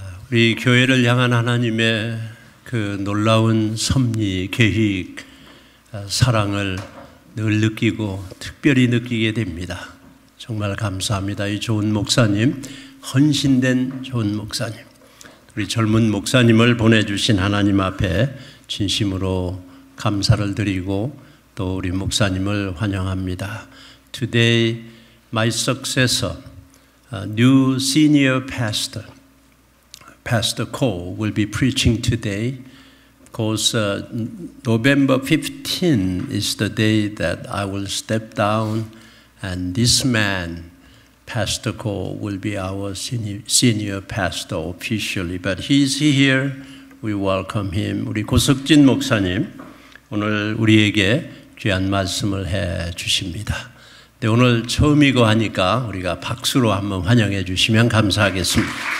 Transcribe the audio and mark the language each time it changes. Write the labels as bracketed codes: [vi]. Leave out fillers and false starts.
[ko] 우리 교회를 향한 하나님의 그 놀라운 섭리, 계획, 사랑을 늘 느끼고 특별히 느끼게 됩니다. 정말 감사합니다. 이 좋은 목사님, 헌신된 좋은 목사님, 우리 젊은 목사님을 보내주신 하나님 앞에 진심으로 감사를 드리고 또 우리 목사님을 환영합니다. [en] Today, my successor, new senior pastor, Pastor Cole, will be preaching today. Because November 15 is the day that I will step down, and this man, Pastor Cole, will be our senior pastor officially. But he's here. We welcome him. [ko] 우리 고석진 목사님, 오늘 우리에게 귀한 말씀을 해 주십니다. 네, 오늘 처음이고 하니까 우리가 박수로 한번 환영해 주시면 감사하겠습니다.